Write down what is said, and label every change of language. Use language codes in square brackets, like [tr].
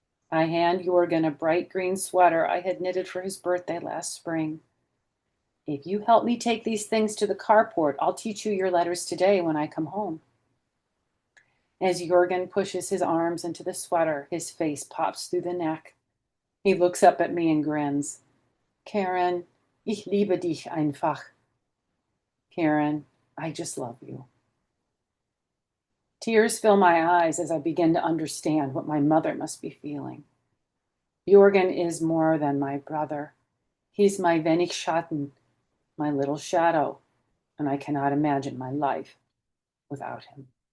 [en] I hand Jürgen a bright green sweater I had knitted for his birthday last spring. "If you help me take these things to the carport, I'll teach you your letters today when I come home." As Jürgen pushes his arms into the sweater, his face pops through the neck. He looks up at me and grins. [de] "Karin, ich liebe dich einfach." [en] Karin, I just love you. Tears fill my eyes as I begin to understand what my mother must be feeling. Jürgen is more than my brother. He's my [de] wenig Schatten, [en] my little shadow, and I cannot imagine my life without him.